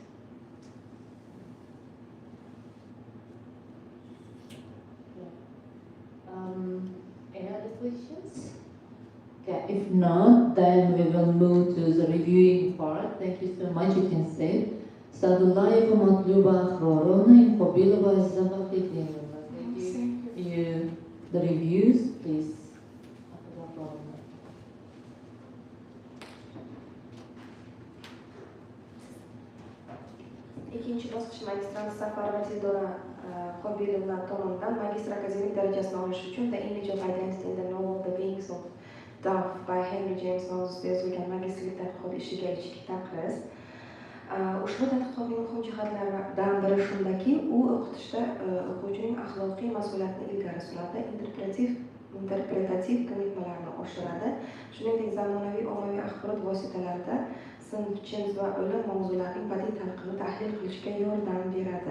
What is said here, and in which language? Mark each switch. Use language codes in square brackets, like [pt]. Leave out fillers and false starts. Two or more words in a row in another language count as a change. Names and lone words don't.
[en] Any other questions? Okay, if not, then we will move to the reviewing part. Thank you so much. You can say. Sadulaeva Matluba Khrorovna and Kobilova Zavakhitinova. Thank you. The reviews, please. [uz] Ikkinchi bosqich magistrant Safar va Dildora Qobilovna tomonidan magistr akademik darajasini olish uchun The Image of Identity in the Novel The Wings of Dove by Henry James mavzusida yozilgan magistrlik tadqiqot ishiga ichki taqriz. Ushbu tadqiqotning muhim jihatlaridan biri shundaki, u o'qitishda o'quvchining axloqiy mas'uliyatini ilgari suradi, interpretativ ko'nikmalarni oshiradi, shuningdek zamonaviy ommaviy axborot vositalarida sinf, jins va o'lim mavzularining badiiy talqini tahlil qilishga yordam beradi.